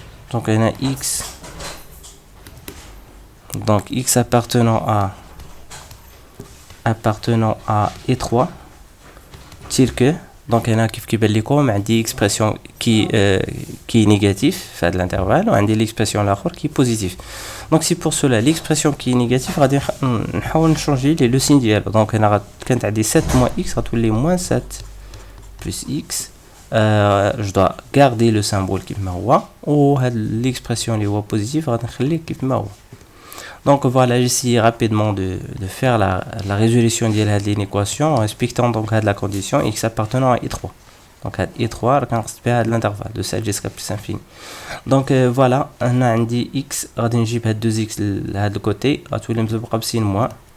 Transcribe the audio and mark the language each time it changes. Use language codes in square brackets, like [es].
[fr] Donc on a x, donc x appartenant à e3 tel que donc on a [ar] كيف كيبان لكم عندي [fr] expression qui est négatif في l'intervalle وعندي l'expression الاخر qui est positif. Donc c'est pour cela l'expression qui est négative [ar] غادي نحاول نشونجي [fr] le signe ديالو. [ar] Donc انا كانت عندي 7 moins x غتولي moins 7 plus x. [fr] Je dois garder le symbole [ar] كيف هو وهاد l'expression اللي هو positif غادي نخليه كيف ما هو. [fr] Donc voilà, j'essaie rapidement de faire la résolution de l'équation en respectant donc la condition x appartenant à i3. Donc i3 à l'intervalle de 7 jusqu'à plus infini. Donc voilà, on a dit x, [ar] غادي نجيب هاد [fr] 2x de côté, [ar] غتولي مزبقة بسين [fr] moins.